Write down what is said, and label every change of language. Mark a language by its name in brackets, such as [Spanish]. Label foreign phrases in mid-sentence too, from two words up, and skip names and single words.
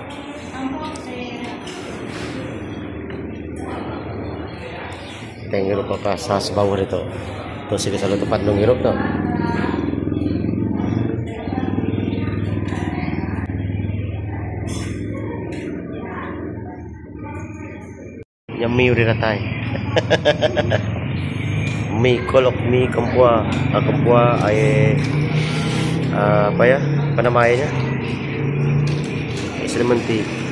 [Indonesian] Kita ngirup apa sas bawah itu terus sih selalu tempat dong ngirup tuh. Yummy udah ratai. Mie kolok, mie kempua air apa ya? Apa namanya? Selementi.